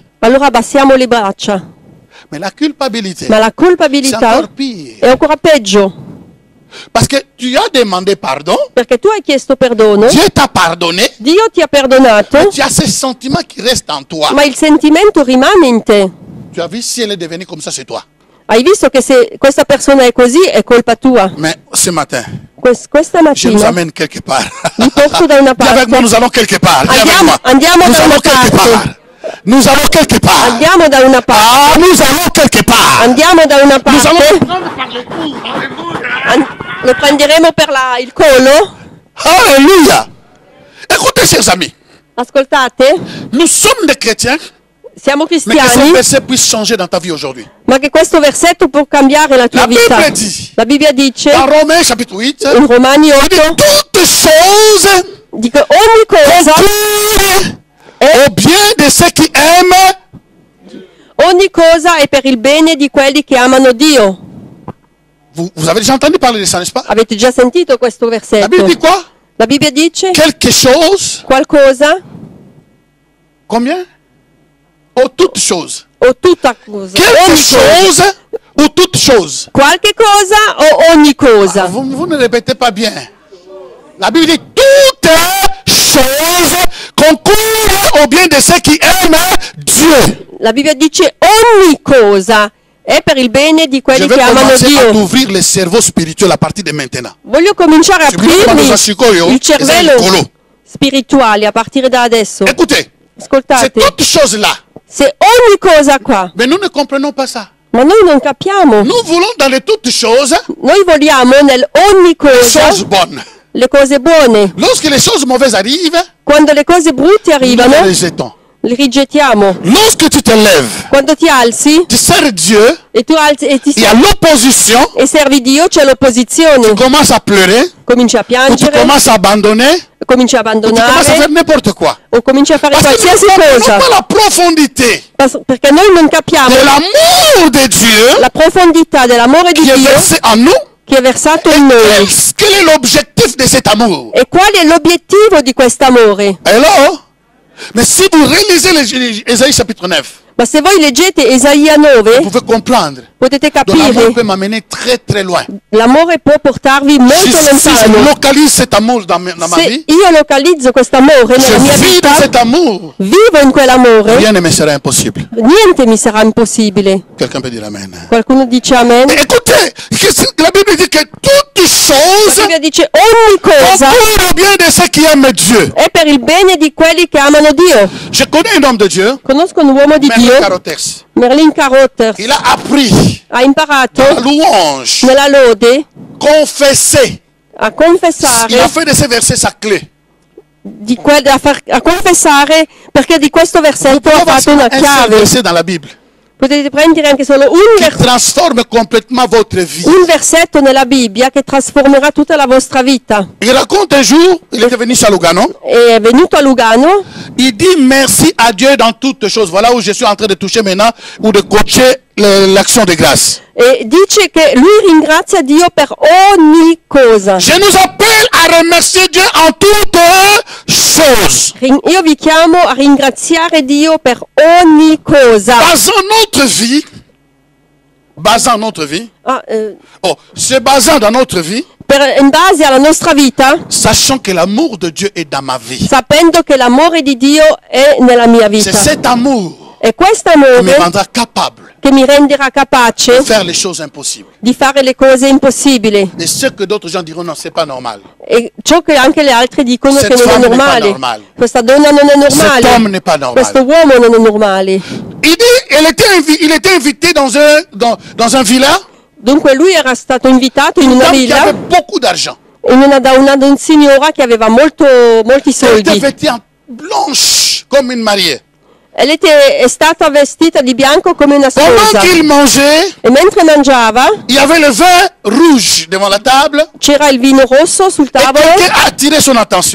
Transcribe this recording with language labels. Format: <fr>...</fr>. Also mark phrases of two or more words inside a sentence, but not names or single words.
<it>Allora abbassiamo le braccia.</it> <fr>Mais la culpabilité,</fr> <it>Ma la</it> <fr>c'est</fr> <it>culpabilità</it> <fr>encore pire.</fr> <it>è ancora peggio.</it> <fr>Parce que tu as demandé pardon,</fr> <it>Perché tu hai chiesto perdono,</it> <fr>Dieu t'a pardonné,</fr> <it>Dio ti ha perdonato,</it> <fr>tu as ce sentiment qui reste en toi.</fr> <it>ma il sentimento rimane in te.</it> <fr>Tu as vu si elle est devenue comme ça, c'est toi.</fr> <it>Hai visto che se questa persona è così è colpa tua.</it> <fr>Mais ce matin,</fr> <it>Questa</it> <fr>je nous</fr> <it>mattina</it> <fr>amène quelque part.</fr> <it>vi porto da una</it> <fr>Viens avec moi,</fr> <it>parte.</it> <fr>nous allons quelque part. Viens avec moi.</fr> <it>Andiamo</it> <fr>Nous</fr> <it>da</it> <fr>allons</fr> <it>una</it> <fr>quelque</fr> <it>parte.</it> <fr>part. Nous allons quelque part.</fr> <it>Andiamo da una parte.</it> <fr>Ah, nous allons quelque part.</fr> <it>Andiamo da una</it> <fr>Nous allons</fr> <it>parte.</it> <fr>prendre par le cou. Alléluia.</fr> <it>Lo prenderemo per il collo.</it> <fr>Alléluia. Écoutez, chers amis,</fr> <it>Ascoltate,</it> <fr>nous sommes des chrétiens,</fr> <it>siamo</it> <fr>mais que ce</fr> <it>cristiani,</it> <fr>verset puisse changer dans ta vie aujourd'hui.</fr> <it>ma che questo versetto può cambiare la tua</it> <fr>La</fr> <it>vita.</it> <fr>Bible dit,</fr> <it>La Bibbia dice</it> <fr>dans Romains chapitre 8,</fr> <it>in Romani</it> <fr>il dit</fr> <it>8,</it> <fr>toutes choses</fr> <it>dice ogni cosa,</it> <fr>concourent au bien de ceux qui aiment.</fr> <it>ogni cosa è per il bene di quelli che amano Dio.</it> <fr>Vous avez déjà entendu parler de ça, n'est-ce pas?</fr> <it>Avete già sentito questo</it> <fr>La</fr> <it>versetto?</it> <fr>Bible dit quoi?</fr> <it>La Bibbia dice</it> <fr>Quelque chose,</fr> <it>qualcosa</it> <fr>combien? Ou toutes choses.</fr> <it>o tutta cosa.</it> <fr>Quelque</fr> <it>Ogni cosa.</it> <fr>chose ou toutes choses.</fr> <it>Qualche cosa o ogni cosa.</it> <fr>Vous ne répétez pas bien. La Bible dit toutes choses concourt au bien de ceux qui aiment Dieu.</fr> <it>La Bibbia dice ogni cosa è per il bene di</it> <fr>Je</fr> <it>quelli</it> <fr>vais</fr> <it>che amano</it> <fr>commencer à</fr> <it>Dio.</it> <fr>t'ouvrir le cerveau spirituel à partir de maintenant.</fr> <it>Voglio cominciare a aprirmi il cervello</it> <fr>Écoutez,</fr> <it>spirituale a partire da adesso.</it> <fr>c'est</fr> <it>Ascoltate,</it> <fr>toutes choses là.</fr> <it>se ogni cosa qua,</it> <fr>Mais nous ne comprenons pas ça.</fr> <it>ma noi non capiamo.</it> <fr>Nous voulons dans les toutes choses,</fr> <it>Noi vogliamo nel ogni cosa</it> <fr>choses bonnes.</fr> <it>le cose buone.</it> <fr>Lorsque les choses mauvaises arrivent,</fr> <it>Quando le cose brutte</it> <fr>nous</fr> <it>arrivano,</it> <fr>les jetons.</fr> <it>le rigettiamo.</it> <fr>Lorsque tu te lèves,</fr> <it>Quando ti alzi</it> <fr>tu sers Dieu,</fr> <it>e tu alzi e ti</it> <fr>il y a l'opposition,</fr> <it>e servi Dio, c'è l'opposizione.</it> <fr>tu commences à pleurer,</fr> <it>Cominci a</it> <fr>ou tu</fr> <it>piangere,</it> <fr>commences à abandonner,</fr> <it>cominci a</it> <fr>ou tu commences à</fr> <it>abbandonare</it> <fr>faire n'importe quoi.</fr> <it>o cominci a fare</it> <fr>Parce que nous</fr> <it>qualsiasi</it> <fr>ne comprenons</fr> <it>cosa.</it> <fr>pas la profondité</fr> <it>Perché noi non capiamo</it> <fr>de l'amour de Dieu</fr> <it>la profondità dell'amore di</it> <fr>qui est</fr> <it>Dio</it> <fr>versé en nous.</fr> <it>che è versato in noi.</it> <fr>Quel est l'objectif de cet amour?</fr> <it>E qual è l'obiettivo di quest'amore?</it> <fr>Alors, mais si vous réalisez Ésaïe chapitre 9,</fr> <it>Ma se voi leggete Isaia</it> <fr>vous</fr> <it>9,</it> <fr>pouvez comprendre.</fr> <it>potete</it> <fr>Donc l'amour</fr> <it>capire,</it> <fr>peut m'amener très très loin.</fr> <it>l'amore può portarvi molto</it> <fr>Si je</fr> <it>lontano.</it> <fr>localise cet amour dans ma</fr> <it>Se</it> <fr>vie,</fr> <it>io localizzo quest'amore nella mia</it> <fr>je vis</fr> <it>vita,</it> <fr>de cet amour,</fr> <it>vivo in quell'amore,</it> <fr>rien ne me sera impossible.</fr> <it>niente mi sarà impossibile.</it> <fr>Quelqu'un peut dire Amen.</fr> <it>Qualcuno dice amen?</it> <fr>Et écoutez, la Bible dit que toutes</fr> <it>La</it> <fr>choses</fr> <it>Bibbia dice ogni cosa</it> <fr>concourent au bien de ceux qui aiment Dieu.</fr> <it>è per il bene di quelli che amano Dio.</it> <fr>Je connais un homme de Dieu,</fr> <it>Conosco un uomo di</it> <fr>Merlin</fr> <it>Dio,</it> <fr>Carothers.</fr> <it>Merlin Carothers,</it> <fr>Il a appris</fr> <it>ha imparato</it> <fr>la louange,</fr> <it>nella lode</it> <fr>confesser.</fr> <it>a</it> <fr>Il a</fr> <it>confessare,</it> <fr>fait de ces versets sa clé.</fr> <it>a confessare perché di questo versetto ha fatto una</it> <fr>Un seul</fr> <it>chiave.</it> <fr>verset dans la Bible</fr> <it>Potete prendere anche solo</it> <fr>qui transforme complètement votre vie.</fr> <it>un versetto nella Bibbia che trasformerà tutta la vostra vita.</it> <fr>Il raconte un jour, il était venu à Lugano,</fr> <it>È venuto a Lugano</it> <fr>il dit merci à Dieu dans toutes choses. Voilà où je suis en train de toucher maintenant, ou de coacher l'action de grâce.</fr> <it>e dice che lui ringrazia Dio per ogni cosa.</it> <fr>Je nous appelle à remercier Dieu en toutes choses.</fr> <it>Io vi chiamo a ringraziare Dio per ogni cosa.</it> <fr>Basant notre vie,</fr> <it>Ah,</it> <fr>se basant dans notre vie,</fr> <it>in base alla nostra vita,</it> <fr>sachant que l'amour de Dieu est dans ma vie.</fr> <it>sapendo che l'amore di Dio è nella mia</it> <fr>C'est</fr> <it>vita.</it> <fr>cet amour</fr> <it>E questo</it> <fr>qui me</fr> <it>amore</it> <fr>rendra capable</fr> <it>che mi renderà</it> <fr>de</fr> <it>capace</it> <fr>faire les choses impossibles.</fr> <it>di fare le cose impossibili.</it> <fr>Et ce que d'autres gens diront, non, c'est pas normal.</fr> <it>E ciò che anche le altre dicono</it> <fr>Cette</fr> <it>che non è</it> <fr>femme n'est pas normale.</fr> <it>normale. Questa donna non è</it> <fr>Cet homme</fr> <it>normale.</it> <fr>n'est pas normal.</fr> <it>Questo uomo non è normale.</it> <fr>Il dit, il était invité dans un villa,</fr> <it>Dunque lui era stato invitato in</it> <fr>une</fr> <it>una</it> <fr>dame qui avait</fr> <it>villa</it> <fr>beaucoup d'argent.</fr> <it>da una signora che aveva molti</it> <fr>Elle était</fr> <it>soldi.</it> <fr>vêtue en blanche comme une mariée.</fr> <it>È stata vestita di bianco come una sposa.</it> <fr>Pendant qu'il mangeait,</fr> <it>E mentre mangiava</it> <fr>il y avait le vin rouge devant la table</fr> <it>c'era il vino rosso sul</it> <fr>et</fr> <it>tavolo</it> <fr>quelqu'un a attiré son attention.</fr>